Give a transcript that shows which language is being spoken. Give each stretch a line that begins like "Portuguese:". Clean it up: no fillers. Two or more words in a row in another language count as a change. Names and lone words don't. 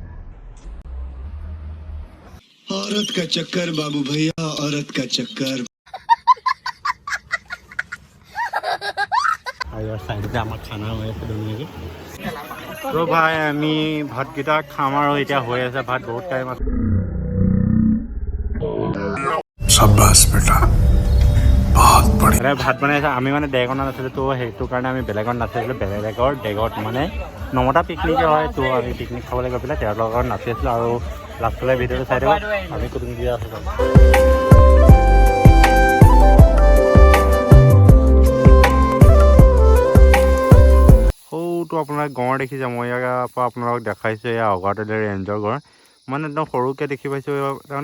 Hindi: औरत का चक्कर बाबू भैया औरत का चक्कर
Assamese: আৰু চাইডতে আমাৰ খানা হৈ আছে ধুনীয়াকৈ তো ভাই আমি ভাতকেইটা খাম আৰু এতিয়া হৈ আছে ভাত বহুত টাইম আছে
Hindi: शाबाश बेटा बहुत बढ़िया
Assamese: ভাত বনাইছে আমি মানে ডেগত নাছিলোঁ তো সেইটো কাৰণে আমি বেলেগত নাচিছিলোঁ বেলেগৰ ডেগত মানে নমতা পিকনিকে হয় তো আমি পিকনিক খাবলৈ গৈ পেলাই তেওঁৰ লগত নাচি আছিলোঁ আৰু লাষ্টলৈ ভিডিঅ'টো চাই থাকক আমি কুটুম দিয়া আছোঁ সৰুটো আপোনাৰ গঁড় দেখিছে মই ইয়াৰ পৰা আপোনালোকক দেখাইছোঁ এয়া অগাতলীৰ ৰেঞ্জৰ গঁড় মানে একদম সৰুকৈ দেখি পাইছোঁ তাৰমানে